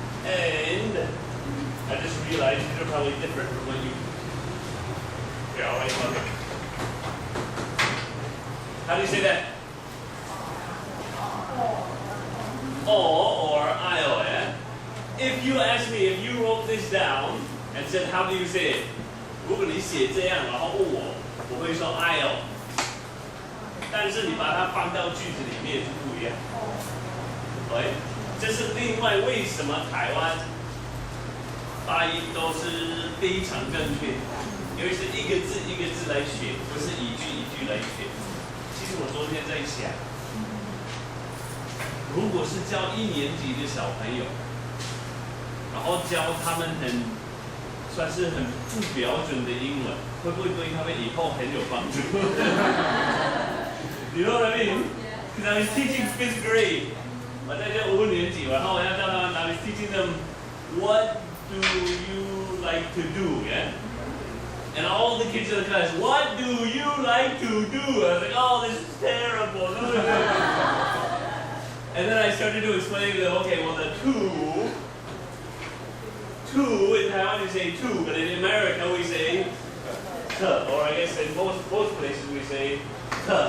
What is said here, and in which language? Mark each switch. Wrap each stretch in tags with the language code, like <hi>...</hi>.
<en>And I just realized these are probably different from what you. Yeah, all right, okay. How do you say that? Or I'll, yeah? If you ask me, if you wrote this down and said, how do you say it?</en> <zh>如果你写这样，然后问我，我会说 I'll。但是你把它放到句子里面就不一样。对，这是另外为什么台湾发音都是非常正确，因为是一个字一个字来学，不是一句一句来学。其实我昨天在想，如果是教1年级的小朋友，然后教他们算是很不标准的英文，会不会对他们以后很有帮助？</zh> <en>You know what I mean? Because I was teaching 5th grade，</en> <zh>我在教5年级，然后我要教他们</zh> <en>I was teaching them what do you like to do, yeah? And all the kids in the class, what do you like to do? I was like, oh, this is terrible. And then I started to explain to them, okay, well, the two in Taiwan we say two, but in America we say te, or I guess in most places we say te.</en>